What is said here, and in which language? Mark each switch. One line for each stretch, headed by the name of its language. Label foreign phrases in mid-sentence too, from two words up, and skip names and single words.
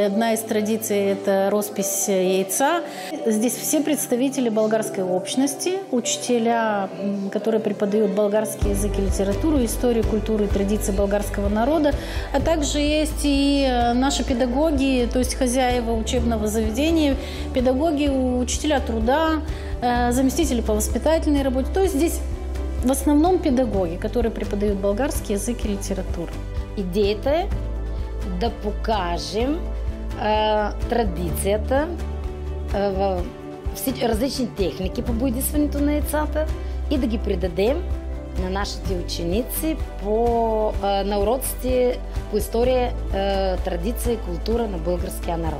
Russian: Одна из традиций – это роспись яйца. Здесь все представители болгарской общности, учителя, которые преподают болгарский язык и литературу, историю, культуру и традиции болгарского народа, а также есть и наши педагоги, то есть хозяева учебного заведения, педагоги, учителя труда, заместители по воспитательной работе. То есть здесь в основном педагоги, которые преподают болгарский язык и литературу.
Bulgarian: Идеята е да покажем традицията, различни техники по боядисването на яйцата и да ги предадем на нашите ученици на уроците по история, традиция и култура на българския народ.